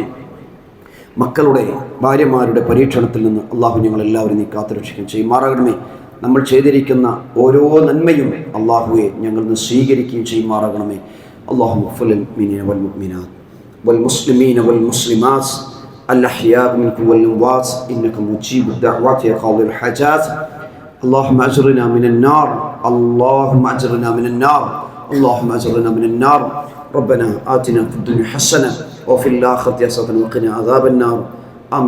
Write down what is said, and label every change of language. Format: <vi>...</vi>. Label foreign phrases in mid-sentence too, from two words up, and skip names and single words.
<ml>മക്കളുടെ ഭാര്യമാരുടെ പരീക്ഷണത്തിൽ നിന്ന് അല്ലാഹു ഞങ്ങളെല്ലാവരും നീ കാത്തുരക്ഷിക്കുകയും ചെയ്യുമാറാകണമേ. നമ്മൾ ചെയ്തിരിക്കുന്ന ഓരോ നന്മയും അല്ലാഹുവെ ഞങ്ങൾ നിന്ന് സ്വീകരിക്കുകയും ചെയ്യുമാറാകണമേ.</ml> <ar>اللهم اغفر للمؤمنين والمؤمنات والمسلمين والمسلمات الأحياء منكم والأموات إنك مجيب الدعوات يا قاضي الحاجات. اللهم أجرنا من النار، اللهم أجرنا من النار، اللهم أجرنا من النار. ربنا آتنا في الدنيا حسنة وفي الآخرة حسنة وقنا عذاب النار.</ar>